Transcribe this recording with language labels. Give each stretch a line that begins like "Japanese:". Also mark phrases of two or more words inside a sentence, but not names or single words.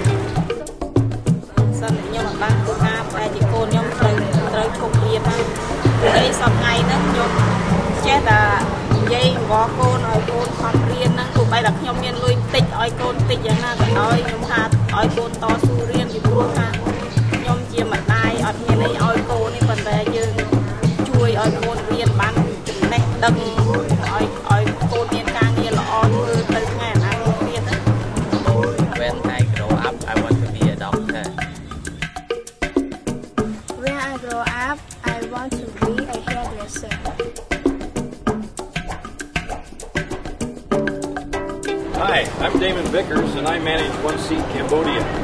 Khmer: សិនខ្ញុំអត់បានធ្វើការតែជាកូនខ្ញុំត្រូវឈប់រៀនហើយពេលសប្តាហ៍ហ្នឹងខ្ញុំចេះតែនិយាយអង្វរកូនឲ្យកូនខំរៀនហ្នឹងទោះបីតែខ្ញុំមានលុយតិចឲ្យកូនតិចយ៉ាងណាក៏ដោយខ្ញុំថាឲ្យកូនតស៊ូរៀនពីព្រោះថាខ្ញុំជាម្ដាយអត់មានអីឲ្យកូននេះប៉ុន្តែយើងជួយឲ្យកូនរៀនបានចំណេះដឹងឲ្យកូនមានការងារល្អធ្វើទៅថ្ងៃអនាគតទៀតណា
English: When I grow up I want to be a doctor When I grow up I want to be a hairdresser Hi, I'm Damon Vickers and I manage One Seat Cambodia.